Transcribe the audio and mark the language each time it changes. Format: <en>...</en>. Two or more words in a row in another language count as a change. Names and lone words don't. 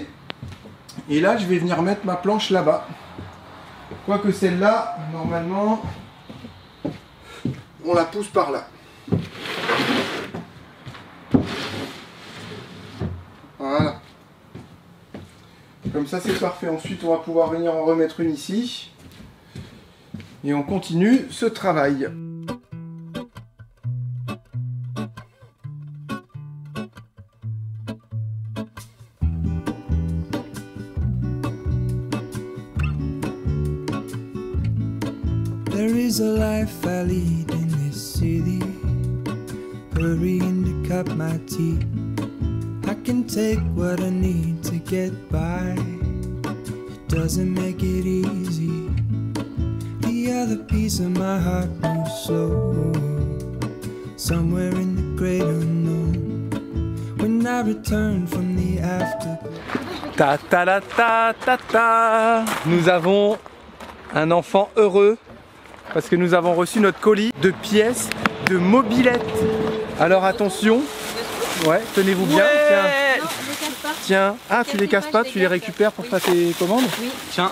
<fr>Et là je vais venir mettre ma planche là-bas. Quoique celle-là, normalement, on la pousse par là. Voilà. Comme ça c'est parfait. Ensuite on va pouvoir venir en remettre une ici. Et on continue ce travail.</fr> <en>There is a life I lead in this city, hurrying to cup my tea. I can take what I need to get by. It doesn't make it easy. The other piece of my heart moves slow, somewhere in the great unknown. When I return from the afterglow. Ta ta la ta ta ta.</en> <fr>Nous avons un enfant heureux parce que nous avons reçu notre colis de pièces de mobilette. Alors attention, ouais, tenez-vous bien. Ouais. Tiens, ah tu les casses pas, tu les récupères pour faire tes commandes. Oui. Tiens,</fr>